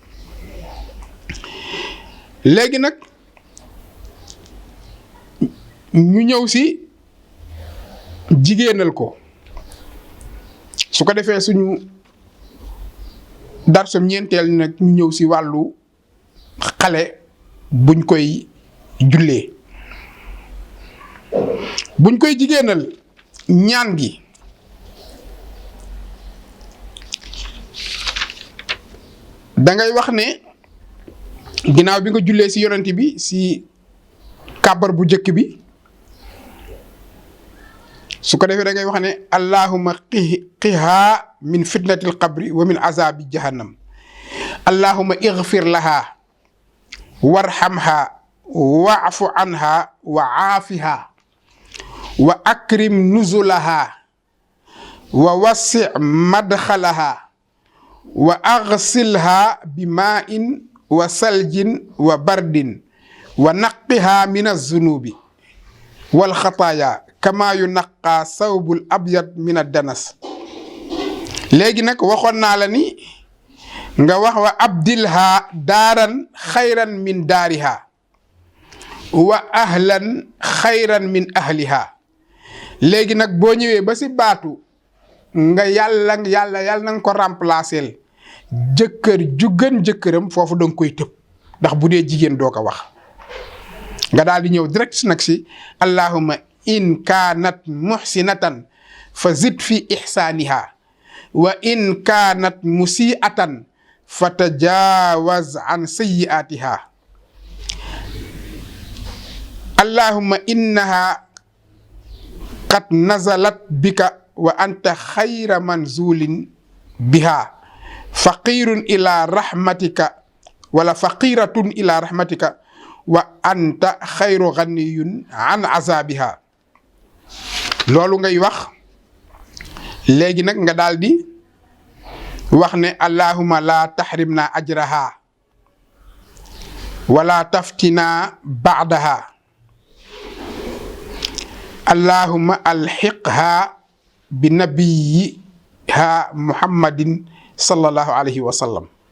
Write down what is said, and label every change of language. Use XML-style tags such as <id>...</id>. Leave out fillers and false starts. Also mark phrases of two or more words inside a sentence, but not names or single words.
<wo>léegi nag ñu ñëw si jigéenal ko su ko defee suñu darsam ñeenteel nag ñu ñëw si wàllu xale buñ koy jullee buñ koy jigéenal ñaan gi da ngay wax ne ginnaaw bi nga jullee si yonent bi si kàbbar bu njëkk bi su ko defee da ngay wax ne</wo> <ar>اللهم قها من فتنة القبر ومن عذاب جهنم اللهم اغفر لها وارحمها واعف عنها وعافها وأكرم نزلها ووسع مدخلها واغسلها بماء وثلج وبرد ونقها من الذنوب والخطايا كما ينقى الثوب الأبيض من الدنس.</ar> <wo>léegi nag waxoon naa la ni nga wax</wo> <ar>وأبدلها دارا خيرا من دارها وأهلا خيرا من أهلها.</ar> <wo>léegi nag boo ñëwee ba si baatu nga yàlla na nga ko remplacer jëkkër ju gën jëkkëram foofu danga koy tëb ndax bu dee jigéen doo ko wax nga daal di ñëw direct nag si</wo> <ar>اللهم إن كانت محسنة فزد في إحسانها وإن كانت مسيئة فتجاوز عن سيئاتها اللهم إنها قد نزلت بك وأنت خير منزول بها فقير إلى رحمتك ولا فقيرة إلى رحمتك وأنت خير غني عن عذابها.</ar> <wo>loolu ngay wax léegi nag nga daal di wax ne</wo> <ar>اللهم لا تحرمنا أجرها ولا تفتنا بعدها اللهم ألحقها بنبيها محمد صلى الله عليه وسلم.</ar>